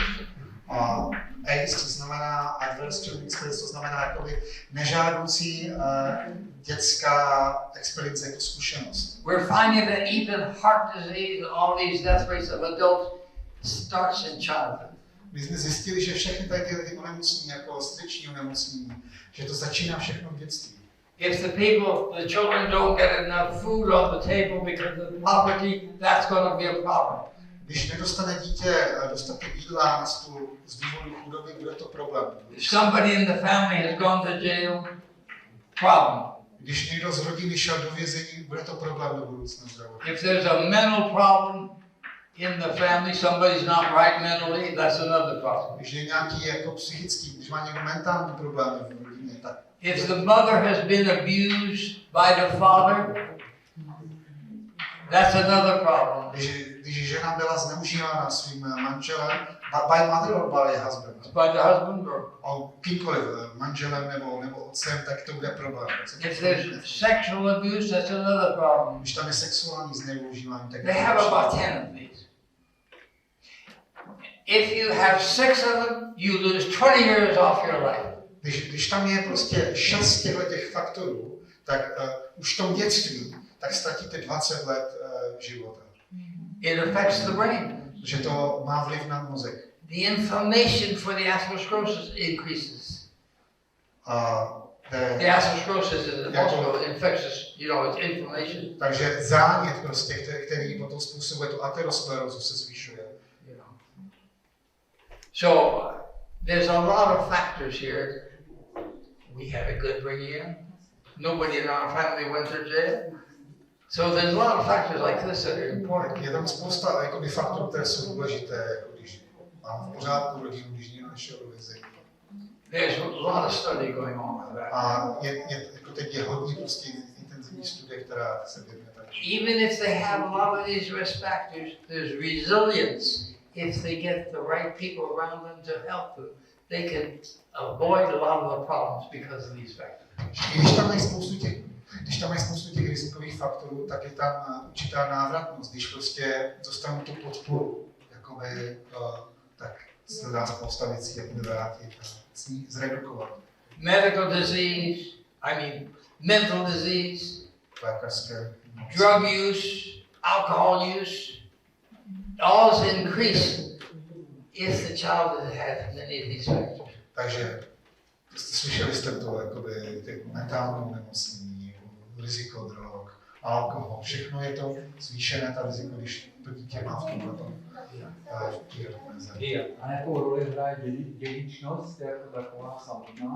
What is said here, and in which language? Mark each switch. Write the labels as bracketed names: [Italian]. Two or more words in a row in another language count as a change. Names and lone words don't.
[Czech] ACE, to znamená [English] adverse children's experience, [Czech] to znamená jakoby nežádoucí dětská experience, jako zkušenost. [English] We're finding that even heart disease and all these death rates of adults starts in childhood. [Czech] My jsme zjistili, že všechny tady ty onemocnění, jako srdeční onemocnění, že to začíná všechno v dětství. [English] If the children don't get enough food on the table because of poverty, that's going to be a problem. [Czech] Když nedostane dítě dostatek jídla na stůl z důvodu chudoby, bude to problém. [English] If somebody in the family has gone to jail, problem. [Czech] Když někdo z rodiny šel do vězení, bude to problém do budoucna zdravotní. [English] If there's a mental problem, in the family somebody's not right mentally, that's another problem. [Czech] Když je nějaký jako psychický, když má někdo mentální problémy v rodině, tak [English] If the mother has been abused by the father, that's another problem. [Czech] Když žena byla zneužívána svým manželem, [English] by mother or by husband? By the husband or [Czech] kýmkoliv, manželem nebo otcem, tak to bude problém. [English] if there's sexual abuse, that's another problem. [Czech] Když tam je sexuální zneužívání, tak [English] They have about 10 of these. If you have 6 of them, you lose 20 years off your life. [Czech] Když tam je prostě 6 těch faktorů, tak už v tom dětství, tak ztratíte 20 let života. [English] It affects the brain. [Czech] Že to má vliv na mozek. [English] The inflammation for the atherosclerosis increases. The atherosclerosis is also infectious, it's inflammation. [Czech] Takže zánět prostě, který potom způsobuje tu aterosklerózu, se zvyšuje. [English] So there's a lot of factors here. We had a good bringing. Nobody in our family went to jail. So there's a lot of factors like this that are important. [Czech] Je tam spousta jakoby faktorů, které jsou důležité, jako když mám v pořádku rodinu, když někdo nešel do vězení. [English] There's a lot of study going on on that. [Czech] A jako teď je hodně prostě intenzivní studie, která se věnuje tak. [English] Even if they have a lot of these risk factors, there's resilience. If they get the right people around them to help them, they can avoid a lot of the problems because of these factors. [Czech] Když tam mají spoustu těch rizikových faktorů, tak je tam určitá návratnost. Když prostě dostanou tu podporu, jakoby, tak se dá spousta věcí vrátit a zredukovat. [English] Medical disease, mental disease, drug use, alcohol use, all is increased if the child has many of these factors. [Czech] Takže slyšeli jste to, jakoby ty mentální onemocnění, riziko drog, alkohol, všechno je to zvýšené, ta riziko, když to dítě má v tomhle A jakou roli hraje dědičnost jako taková samotná?